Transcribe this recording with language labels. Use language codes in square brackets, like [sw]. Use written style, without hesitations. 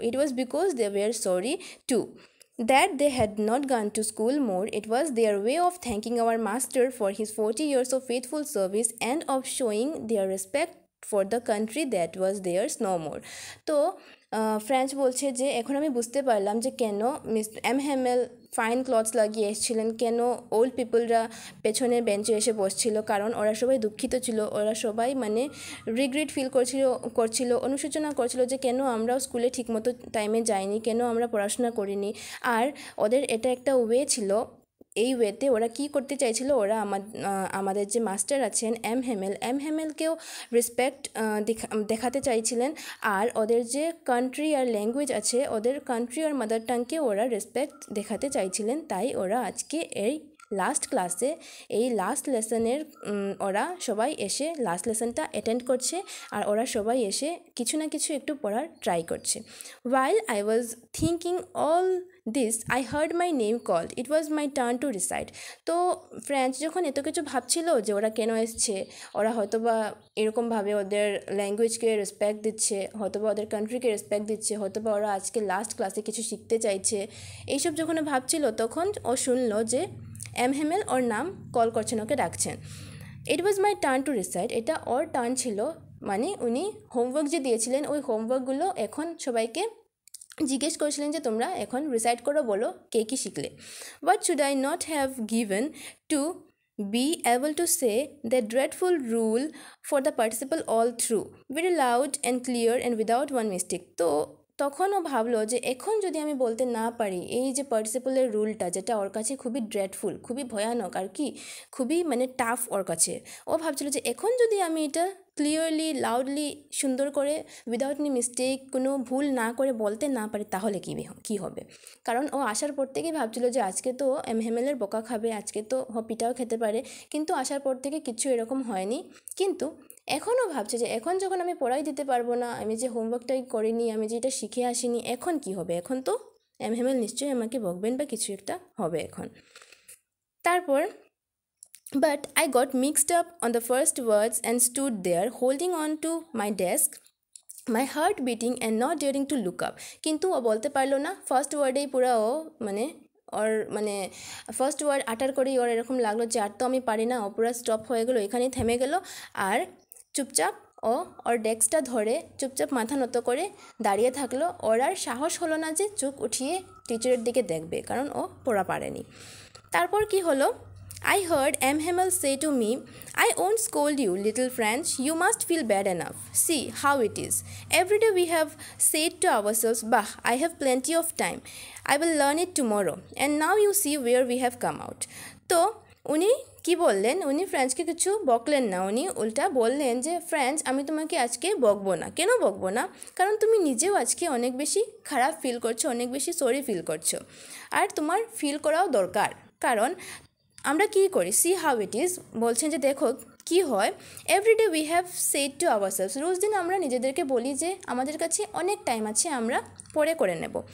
[en] It was because they were sorry to that they had not gone to school more. It was their way of thanking our master for his 40 years of faithful service and of showing their respect for the country that was theirs no more. [bn] তো French বলছে যে এখন আমি বুঝতে পারলাম যে কেন Hemel fine clothes লাগিয়ে এসেছিলেন, কেন ওল্ড পিপলরা পেছনের বেঞ্চে এসে বসছিল, কারণ ওরা সবাই দুঃখিত ছিল, ওরা সবাই মানে রিগ্রেট ফিল করছিল, অনুশোচনা করছিল যে কেন আমরাও স্কুলে ঠিকমতো টাইমে যাইনি, কেন আমরা পড়াশোনা করিনি। আর ওদের এটা একটা ওয়ে ছিল, এই ওয়েতে ওরা কি করতে চাইছিল, ওরা আমাদের যে মাস্টার আছেন হেমেলকেও রেসপেক্ট দেখাতে চাইছিলেন, আর ওদের যে কান্ট্রি আর ল্যাঙ্গুয়েজ আছে, ওদের কান্ট্রি আর মাদার টাংকে ওরা রেসপেক্ট দেখাতে চাইছিলেন, তাই ওরা আজকে এই লাস্ট ক্লাসে এই লাস্ট লেসনের ওরা সবাই এসে লাস্ট লেসনটা অ্যাটেন্ড করছে আর ওরা সবাই এসে কিছু না কিছু একটু পড়ার ট্রাই করছে। [en] While I was thinking all this, I heard my name called. It was my turn to recite. [bn] তো ফ্রেঞ্চ যখন এত কিছু ভাবছিল যে ওরা কেন এসছে, ওরা হয়তোবা এরকমভাবে ওদের ল্যাঙ্গুয়েজকে রেসপেক্ট দিচ্ছে, হয়তোবা ওদের কান্ট্রিকে রেসপেক্ট দিচ্ছে, হয়তোবা ওরা আজকে লাস্ট ক্লাসে কিছু শিখতে চাইছে, এইসব যখন ভাবছিল তখন ও শুনলো যে হেমেল ওর নাম কল করছেন, ওকে ডাকছেন। [en] it was my turn to recite, [bn] এটা ওর টার্ন ছিল, মানে উনি হোমওয়ার্ক যে দিয়েছিলেন ওই হোমওয়ার্কগুলো এখন সবাইকে জিজ্ঞেস করেছিলেন যে তোমরা এখন রিসাইট করো, বলো কে কী শিখলে। [en] What should I not have given to be able to say the dreadful rule for the participle all through very loud and clear and without one mistake। [bn] তো তখনও ভাবলো যে এখন যদি আমি বলতে না পারি এই যে পার্টিসিপলের রুলটা, যেটা ওর কাছে খুবই ড্রেডফুল, খুবই ভয়ানক আর কি, খুবই মানে টাফ ওর কাছে, ও ভাবছিল যে এখন যদি আমি এটা ক্লিয়ারলি লাউডলি সুন্দর করে উইদাউট এনি মিস্টেক, কোনো ভুল না করে বলতে না পারি তাহলে কী হবে। কারণ ও আসার পর থেকেই ভাবছিল যে আজকে তো হেমেলের বোকা খাবে, আজকে তো পিটাও খেতে পারে, কিন্তু আসার পর থেকে কিছু এরকম হয়নি। কিন্তু এখনও ভাবছে যে এখন যখন আমি পড়াই দিতে পারবো না, আমি যে হোমওয়ার্কটাই করিনি, আমি যে এটা শিখে আসিনি, এখন কি হবে, এখন তো হেমেল নিশ্চয়ই আমাকে বকবেন বা কিছু একটা হবে এখন। তারপর [en] but I got mixed up on the first words and stood there holding on to my desk, my heart beating and not daring to look up। [bn] কিন্তু ও বলতে পারলো না, ফার্স্ট ওয়ার্ডেই পুরো ও মানে ফার্স্ট ওয়ার্ড আটার করেই ওর এরকম লাগলো যে আর তো আমি পারি না, ও পুরো স্টপ হয়ে গেলো, এখানেই থেমে গেল আর চুপচাপ ওর ডেস্কটা ধরে চুপচাপ মাথা নত করে দাঁড়িয়ে থাকলো। ওর আর সাহস হলো না যে চোখ উঠিয়ে টিচারের দিকে দেখবে, কারণ ও পড়া পারেনি। তারপর কি হলো, [en] I heard Hemel say to me, I won't scold you, little French. You must feel bad enough. See how it is. Every day we have said to ourselves, bah, I have plenty of time. I will learn it tomorrow. And now you see where we have come out. [bn] তো উনি কি বললেন, উনি ফ্রেঞ্চকে কিছু বকলেন না, উনি উল্টা বললেন যে ফ্রেঞ্চ আমি তোমাকে আজকে বকবো না। কেন বকবো না? কারণ তুমি নিজেও আজকে অনেক বেশি খারাপ ফিল করছো, অনেক বেশি সরি ফিল করছো, আর তোমার ফিল করাও দরকার। কারণ আমরা কী করি, [en] see how it is, [bn] বলছেন যে দেখো কি হয়, [en] every day we have said to ourselves, [bn] রোজ দিন আমরা নিজেদেরকে বলি যে আমাদের কাছে অনেক টাইম আছে, আমরা পরে করে নেব।